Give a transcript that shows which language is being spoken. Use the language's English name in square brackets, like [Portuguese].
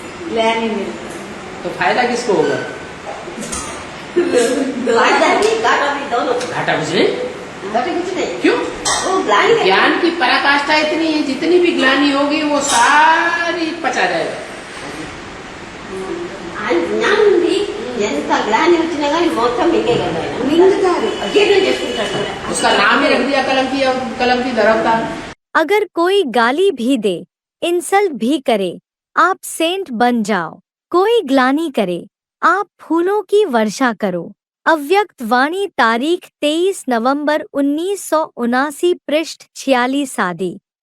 [Hindi] ग्लानि मिलता तो फायदा किसको होगा? घाटा भी दोनों। घाटा कुछ नहीं। घाटा कुछ नहीं। क्यों? वो ग्लानि ज्ञान की पराकाष्ठा इतनी है, जितनी भी ग्लानि होगी वो सारी पचा जाएगा। [Telugu] జ్ఞానం ఉంది, ఎంత గ్లాని వచ్చినా కానీ మొత్తం మింగుతారు, జీర్ణం చేసుకుంటారు। [Hindi] उसका नाम ही रख दिया कलंकी धरवता। अगर कोई गाली भी दे, इंसल्ट भी करे, आप सेंट बन जाओ। कोई ग्लानि करे, आप फूलों की वर्षा करो। अव्यक्त वाणी, तारीख 23 नवंबर 1979, पृष्ठ 46 आदि।